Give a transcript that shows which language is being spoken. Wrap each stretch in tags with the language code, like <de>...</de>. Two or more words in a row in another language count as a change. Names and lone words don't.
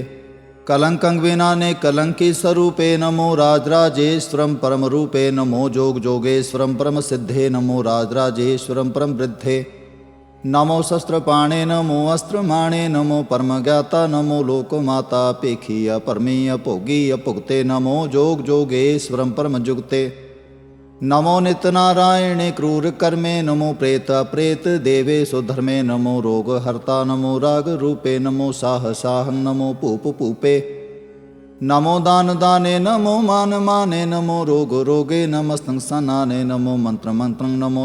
<bra>ਕਲੰਕੰ ਵਿਨਾਨੇ ਕਲੰਕੀ ਸਰੂਪੇ ਨਮੋ ਰਾਜ ਰਾਜੇਸ਼ਵਰੰ ਪਰਮ ਰੂਪੇ ਨਮੋ ਜੋਗ ਜੋਗੇਸ਼ਵਰੰ ਪਰਮ ਸਿੱਧੇ ਨਮੋ ਰਾਜ ਰਾਜੇਸ਼ਵਰੰ ਪਰਮ ਬ੍ਰਿद्धੇ ਨਮੋ ਸ਼ਸਤਰ ਪਾਣੇ ਨਮੋ ਅਸਤਰ ਮਾਣੇ ਨਮੋ ਪਰਮ ਗਿਆਤਾ ਨਮੋ ਲੋਕ ਮਾਤਾ ਭੇਖੀ ਅਪਰਮੀ ਅਭੋਗੀ ਅਭੁਗਤੇ ਨਮੋ ਜੋਗ ਜੋਗੇਸ਼ਵਰੰ ਪਰਮ ਜੁਗਤੇ नमो नित नारायणे क्रूर कर्मे नमो प्रेत अप्रेत देवे सुधर्मे नमो रोग हर्ता नमो राग रूपे नमो साह साहं नमो पूप पूपे नमो दान दाने नमो मान माने नमो रोग रोगे नमस्तं सनाने नमो मंत्र मंत्रं नमो</bra>